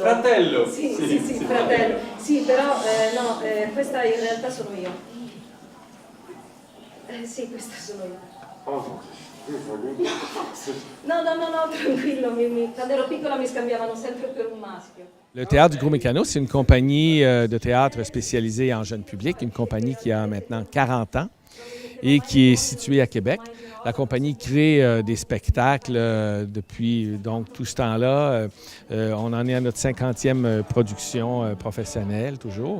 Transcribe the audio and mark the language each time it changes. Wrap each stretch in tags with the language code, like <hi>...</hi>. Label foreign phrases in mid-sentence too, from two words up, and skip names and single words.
<it>Fratello? Sì, fratello. Sì, però questa in realtà sono io. Sì, questa sono io. No, tranquillo, quando ero piccola mi scambiavano sempre per un maschio.</it> <fr>Le Théâtre du Gros Mécano, c'est une compagnie de théâtre spécialisée en jeune public, une compagnie qui a maintenant 40 ans et qui est située à Québec. La compagnie crée des spectacles depuis donc tout ce temps-là. On en est à notre 50e production professionnelle toujours.</fr>